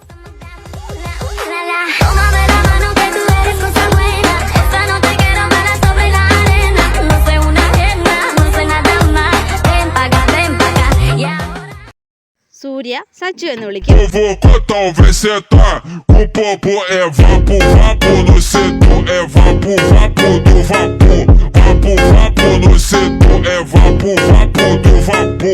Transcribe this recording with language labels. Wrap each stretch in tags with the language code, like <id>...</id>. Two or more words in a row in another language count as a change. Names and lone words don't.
<es>Tómame la mano que tú eres cosa buena. Esta noche quiero bailar sobre la arena. No soy una ajena, no soy nada más. Ven pa' acá, y ahora.</es> <ml>സൂര്യ സച്ചു എന്ന് വിളിക്കും.</ml> <pt>Então vem sentar. O popo é vapo, vapo no setor. É vapo, vapo do vapor. Vapo, vapo no setor. É vapo, vapo do vapor.</pt>